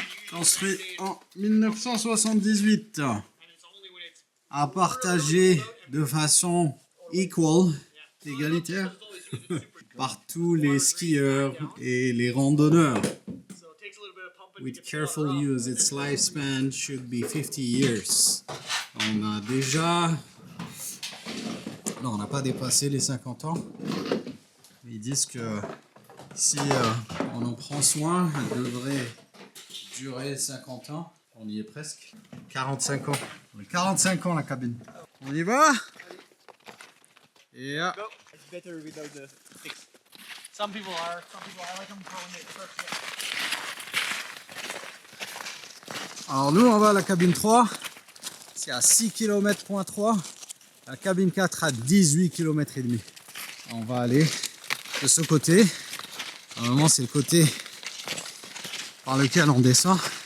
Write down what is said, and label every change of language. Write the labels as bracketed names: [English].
[French] Construit en 1978, à partager de façon égalitaire, par tous les skieurs et les randonneurs. [English] With careful use, its lifespan should be 50 years. [French] On a déjà... Non, on n'a pas dépassé les 50 ans. Ils disent que si on en prend soin, elle devrait durer 50 ans. On y est presque. 45 ans. 45 ans la cabine. On y va? Et [English] It's better without the sticks. Some people are. Some people I like them for when they first get. [French] alors nous on va à la cabine 3. C'est à 6 km.3. La cabine 4 à 18 km et demi. On va aller de ce côté. Normalement c'est le côté par lequel on descend.